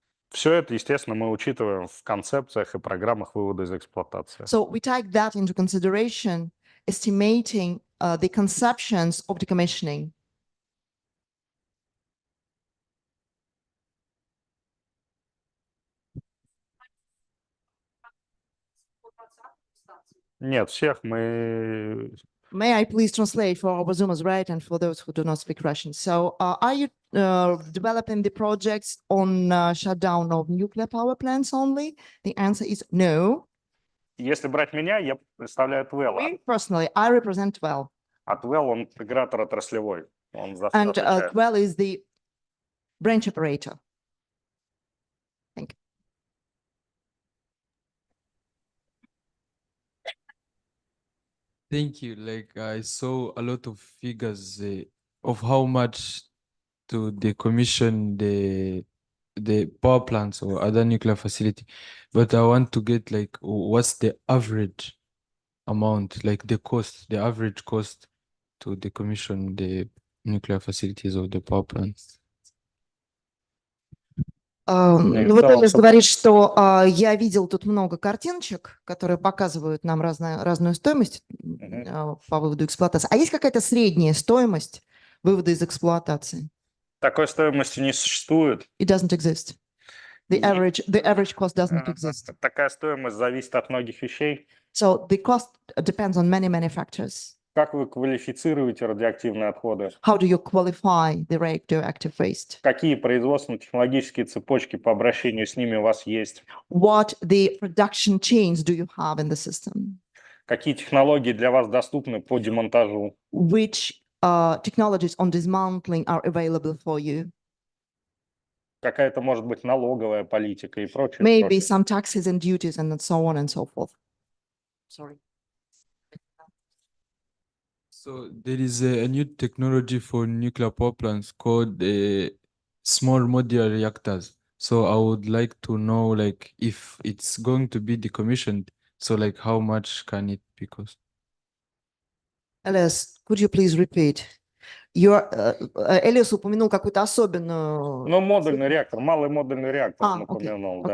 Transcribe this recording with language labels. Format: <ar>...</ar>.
<ru>Все это, естественно, мы учитываем в концепциях и программах вывода из эксплуатации.</ru> <en>So we take that into consideration, estimating the conceptions of decommissioning.</en> <ru>Нет, всех мы...</ru> <en>May I please translate for our Zoomers, right, and for those who do not speak Russian? So are you developing the projects on shutdown of nuclear power plants only? The answer is no.</en> <ru>Если брать меня, я представляю ТВЭЛ.</ru> <en>Me personally, I represent TWEL.</en> <ru>А ТВЭЛ, он интегратор отраслевой. Он за все</ru> <en>And</en> <ru>отвечает.</ru> <en>TWEL is the branch operator. Thank you. Thank you. Like I saw a lot of figures of how much to decommission the power plants or other nuclear facility, but I want to get like what's the average amount, like the average cost to decommission the nuclear facilities or the power plants.</en> <ru>Вот Элис говорит, что я видел тут много картиночек, которые показывают нам разную стоимость по выводу эксплуатации. А есть какая-то средняя стоимость вывода из эксплуатации? Такой стоимости не существует.</ru> <en>It doesn't exist. The average cost doesn't exist.</en> <ru>Такая стоимость зависит от многих вещей.</ru> <en>So the cost depends on many factors.</en> <ru>Как вы квалифицируете радиоактивные отходы?</ru> <en>How do you qualify the radioactive waste?</en> <ru>Какие производственно-технологические цепочки по обращению с ними у вас есть?</ru> <en>What the production chains do you have in the system?</en> <ru>Какие технологии для вас доступны по демонтажу?</ru> <en>Which technologies on dismantling are available for you?</en> <ru>Какая-то, может быть, налоговая политика и прочее.</ru> <en>Maybe some taxes and duties and so on and so forth. Sorry. So there is a new technology for nuclear power plants called small modular reactors. So I would like to know, like, if it's going to be decommissioned, so like how much can it be cost? Elias, could you please repeat?</en> <ru>Elias упомянул какую-то особенную... Ну, модульный реактор, малый модульный реактор он упомянул, да.</ru>